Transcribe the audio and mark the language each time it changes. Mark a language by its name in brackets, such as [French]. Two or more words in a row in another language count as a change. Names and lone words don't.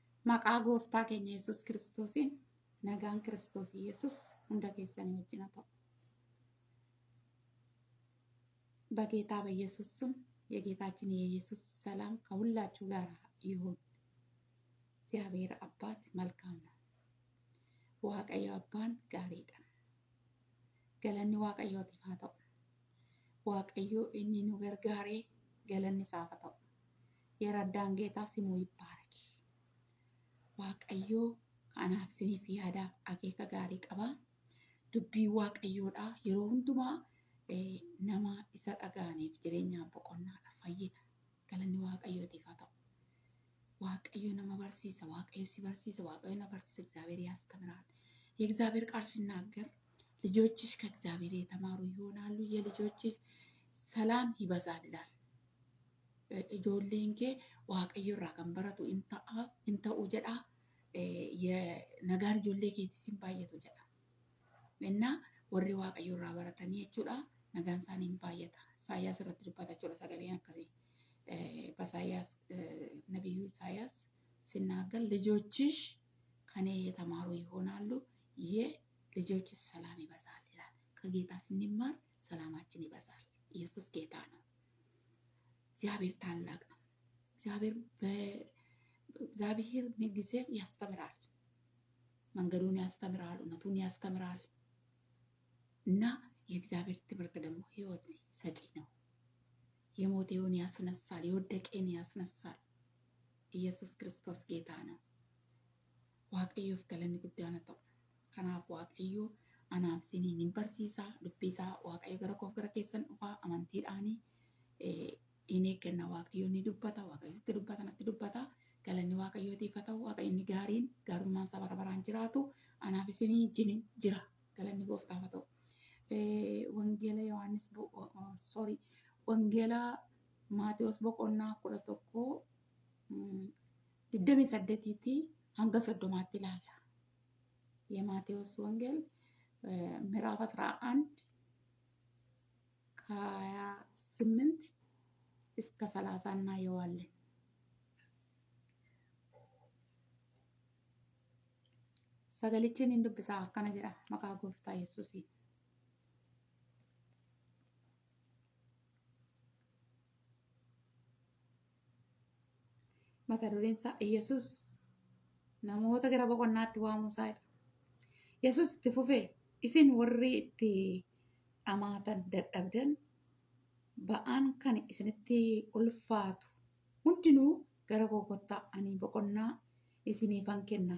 [Oromo] Maqaa gooftaa keenya Yesuus Kiristoosiin nagaan Kiristoos Yesuus hunda keessanii wajjin haa ta'u። [Amharic] በጌታ በኢየሱስ ስም የጌታችን የኢየሱስ ሰላም ከሁላችሁ ጋር ይሁን። እግዚአብሔር አባት መልካም ነው። [Oromo] Waaqayyo abbaan gaariidha galanni waaqayyootiif haa ta'u. Waaqayyo inni nu gargaare galanni isaaf haa ta'u. [Amharic] የረዳን ጌታ ስሙ ይባረክ። [Oromo] waaqayyo kanaaf isiniif yaadaaf akeeka gaarii qaba. Dubbii waaqayyoodha yeroo hundumaa nama isa dhaga'aniif jireenyaaf boqonnaadha fayyina. Galanni waaqayyootiif haa ta'u. waaqayyo nama barsiisa, waaqayyo si barsiisa, waaqayyo na barsiisa። [Amharic] እግዚአብሔር ያስተምራል። የእግዚአብሔር ቃል ሲናገር ልጆችሽ ከእግዚአብሔር የተማሩ ይሆናሉ፣ የልጆችሽ ሰላም ይበዛል ይላል። [Oromo] ijoolleen kee waaqayyo irraa kan baratu in ta'u jedha. Nagaan ijoollee keetis baay'atu jedha. Inna warri waaqayyo irraa baratanii jechuudha nagaan isaanii hin baay'ata. Isaayyaas irratti dubbata jechuudha sagaleen akkasii. [Amharic] በኢሳይያስ ነቢዩ ኢሳይያስ ሲናገር ልጆችሽ ከኔ የተማሩ ይሆናሉ የልጆችሽ ሰላም ይበዛል ይላል። ከጌታ ስንማር ሰላማችን ይበዛል። ኢየሱስ ጌታ ነው። እግዚአብሔር ታላቅ ነው። እግዚአብሔር ምንጊዜም ያስተምራል። መንገዱን ያስተምራል፣ እውነቱን ያስተምራል እና የእግዚአብሔር ትምህርት ደግሞ ህይወት ሰጪ ነው። የሞተውን ያስነሳል፣ የወደቀን ያስነሳል። ኢየሱስ ክርስቶስ ጌታ ነው። [Oromo] waaqayyoof galanni guddaan haa ta'u. Kanaaf waaqayyo anaaf isiniin hin barsiisa. Dubbisaa waaqayyo gara koof gara keessan dhufaa amantiidhaanii inni kenna. Waaqayyo ni dubbata, waaqayyo sitti dubbata, natti dubbata. Galanni waaqayyootiif haa ta'u. Waaqayyo gaariin gaarummaan isaa bara baraan jiraatu anaaf isinii wajjin jira. Galanni gooftaaf haa ta'u. Wangeela Yohaannis wangeela Maatewos boqonnaa 11:28 hanga 30 ilaalla. [Amharic] የማቴዎስ ወንጌል ምዕራፍ 11 ከ28 እስከ 30 እናየዋለን። [Oromo] Sagalee kana dubbisaa akkana jedha maqaa gooftaa Yesuus mata dureen isaa Yesuus namoota gara boqonnaatti waamuusaadha. Yesuus itti fufee isin warri itti amaatan dadhabdan ba'aan kan isinitti ulfaatu hundinuu gara koo kottaa ani boqonnaa isiniifan kenna.